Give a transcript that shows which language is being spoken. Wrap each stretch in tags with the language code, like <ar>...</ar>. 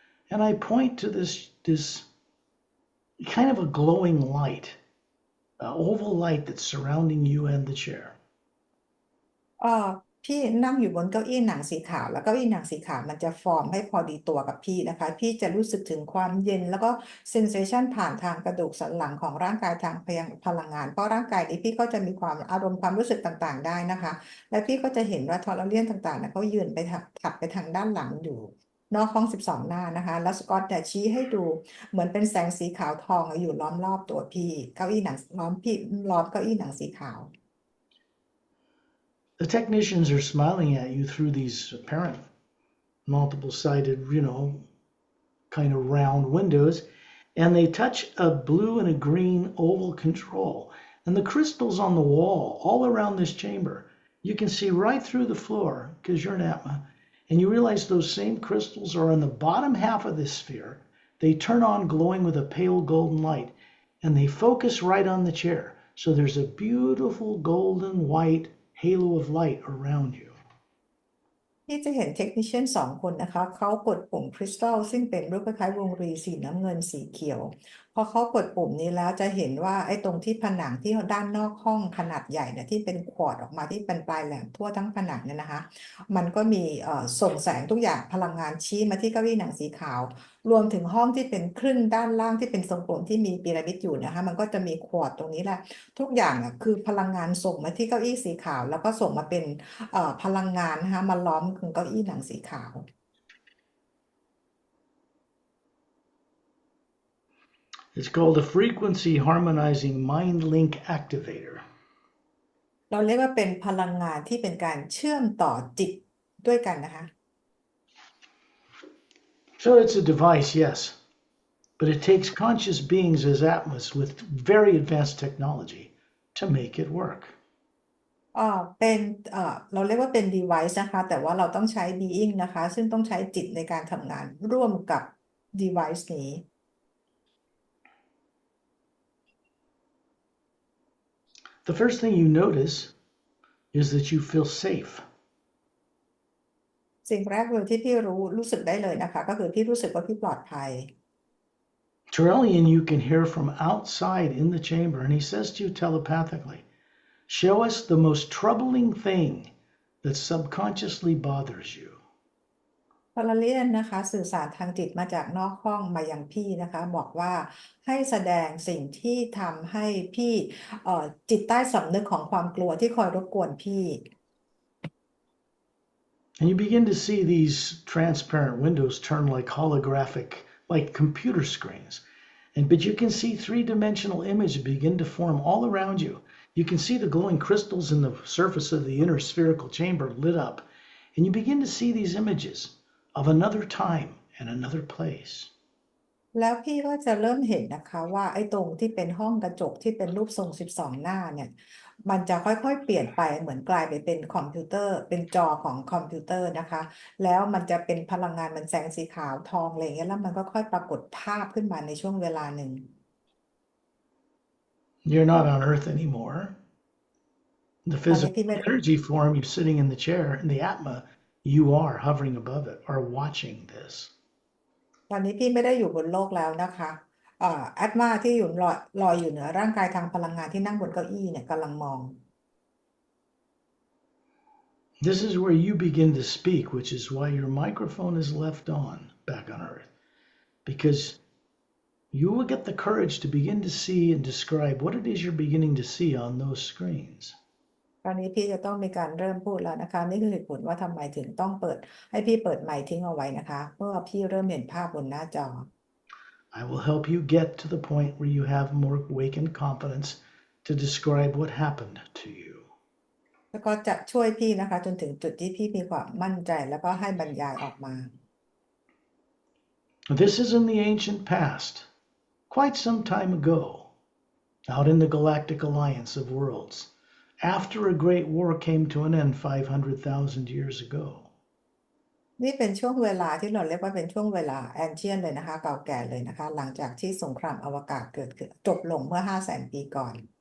<en>And I point to this kind of a glowing light, an oval light that's surrounding you and the chair.</en> <th>เออพี่นั่งอยู่บนเก้าอี้หนังสีขาวแล้วเก้าอี้หนังสีขาวมันจะฟอร์มให้พอดีตัวกับพี่นะคะพี่จะรู้สึกถึงความเย็นแล้วก็เซนเซชันผ่านทางกระดูกสันหลังของร่างกายทางพลังงานเพราะร่างกายนี้พี่ก็จะมีความอารมณ์ความรู้สึกต่างๆได้นะคะและพี่ก็จะเห็นว่าทอร์เรียนต่างๆนะเขายืนไปถัดไปทางด้านหลังอยู่นอกห้อง12หน้านะคะแล้วสกอตเนี่ยชี้ให้ดูเหมือนเป็นแสงสีขาวทองอยู่ล้อมรอบตัวพี่เก้าอี้หนังล้อมเก้าอี้หนังสีขาว</th> <en>The technicians are smiling at you through these apparent multiple-sided, kind of round windows, and they touch a blue and a green oval control. And the crystals on the wall, all around this chamber, you can see right through the floor because you're an Atma, and you realize those same crystals are on the bottom half of this sphere. They turn on glowing with a pale golden light, and they focus right on the chair. So there's a beautiful golden white halo of light around you.</en> <th>ที่จะเห็นเทคนิชเชียน2 คนนะคะเขากดปุ่มคริสตัลซึ่งเป็นรูปคล้ายๆวงรีสีน้ำเงินสีเขียวพอเขากดปุ่มนี้แล้วจะเห็นว่าไอ้ตรงที่ผนังที่ด้านนอกห้องขนาดใหญ่เนี่ยที่เป็นควอร์ตออกมาที่เป็นปลายแหลมทั่วทั้งผนังเนี่ยนะคะมันก็มี ส่งแสงทุกอย่างพลังงานชี้มาที่เก้าอี้หนังสีขาวรวมถึงห้องที่เป็นครึ่งด้านล่างที่เป็นทรงกลมที่มีพีระมิดอยู่นะคะมันก็จะมีควอร์ตตรงนี้แหละทุกอย่างคือพลังงานส่งมาที่เก้าอี้สีขาวแล้วก็ส่งมาเป็นพลังงานนะคะมาล้อมเก้าอี้หนังสีขาว</th> <en>It's called a frequency harmonizing mind link activator.</en> <th>เราเรียกว่าเป็นพลังงานที่เป็นการเชื่อมต่อจิตด้วยกันนะคะ</th> <en>So it's a device, yes, but it takes conscious beings as Atmas with very advanced technology to make it work.</en> <th>เป็นเราเรียกว่าเป็น device นะคะแต่ว่าเราต้องใช้ being นะคะซึ่งต้องใช้จิตในการทำงานร่วมกับ device นี้</th> <en>The first thing you notice is that you feel safe.</en> <th>สิ่งแรกเลยที่พี่รู้สึกได้เลยนะคะก็คือพี่รู้สึกว่าพี่ปลอดภัย</th> <en>Terrellian you can hear from outside in the chamber, and he says to you telepathically, show us the most troubling thing that subconsciously bothers you.</en> <th>พอลเลียนนะคะสื่อสารทางจิตมาจากนอกห้องมายังพี่นะคะบอกว่าให้แสดงสิ่งที่ทำให้พี่จิตใต้สำนึกของความกลัวที่คอยรบกวนพี่</th> <en>And you begin to see these transparent windows turn like holographic, like computer screens. But you can see three-dimensional images begin to form all around you. You can see the glowing crystals in the surface of the inner spherical chamber lit up. And you begin to see these images of another time and another place.</en> <th>แล้วพี่ก็จะเริ่มเห็นนะคะว่าไอ้ตรงที่เป็นห้องกระจกที่เป็นรูปทรง12หน้าเนี่ยมันจะค่อยๆเปลี่ยนไปเหมือนกลายไปเป็นคอมพิวเตอร์เป็นจอของคอมพิวเตอร์นะคะแล้วมันจะเป็นพลังงานมันแสงสีขาวทองอะไรอย่างเงี้ยแล้วมันก็ค่อยปรากฏภาพขึ้นมาในช่วงเวลาหนึ่ง</th> <en>You're not on Earth anymore. The</en> <th>ตอนนี้</th> <en>physical</en> <th>พี่ไม่</th> <en>energy form, you're sitting in the chair, and the Atma, you are hovering above it, are watching this.</en> <th>ตอนนี้พี่ไม่ได้อยู่บนโลกแล้วนะคะแอดมาที่อยู่ลอยอยู่เหนือร่างกายทางพลังงานที่นั่งบนเก้าอี้เนี่ยกำลังมอง</th> <en>This is where you begin to speak, which is why your microphone is left on back on Earth. Because you will get the courage to begin to see and describe what it is you're beginning to see on those screens.</en> <th>ตอนนี้พี่จะต้องมีการเริ่มพูดแล้วนะคะนี่คือเหตุผลว่าทำไมถึงต้องให้พี่เปิดไมค์ทิ้งเอาไว้นะคะเมื่อพี่เริ่มเห็นภาพบนหน้าจอ</th> <en>I will help you get to the point where you have more awakened confidence to describe what happened to you.</en> <th>แล้วก็จะช่วยพี่นะคะจนถึงจุดที่พี่มีความมั่นใจแล้วก็ให้บรรยายออกมา</th> <en>This is in the ancient past, quite some time ago, out in the galactic alliance of worlds, after a great war came to an end 500,000 years ago.</en> <th>นี่เป็นช่วงเวลาที่เราเรียกว่าเป็นช่วงเวลาแอนเชียนเลยนะคะเก่าแก่เลยนะคะหลังจากที่สงครามอวกาศเกิดขึ้นจบลงเมื่อ 500,000 ปีก่อน</th>